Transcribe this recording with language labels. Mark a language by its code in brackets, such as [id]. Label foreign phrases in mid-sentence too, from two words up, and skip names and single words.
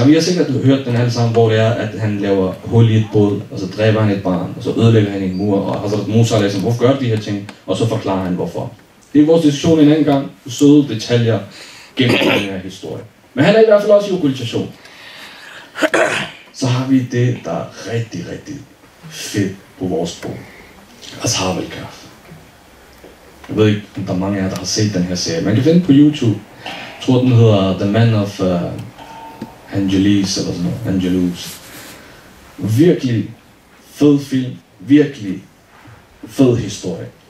[da] Vi har sikkert hørt den alle sammen, hvor det er, at han laver hul i et båd, og så dræber han et barn, og så ødelægger han en mur, og Hazrat Musa [ar] عليه السلام, [da] hvorfor gør de her ting? Og så forklarer han, hvorfor. Det er vores diskussion en anden gang, søde detaljer gennem den her historie. Men han er i hvert fald også i okkultation. Så har vi det, der er rigtig, rigtig fedt på vores bog. Ashab al-Kahf. Jeg ved ikke, om der er mange af jer, der har set den her serie. Man kan finde på YouTube. Jeg tror, den hedder The Man of Angelis, eller sådan noget. Angelus. Virkelig fed film. Virkelig fed historie.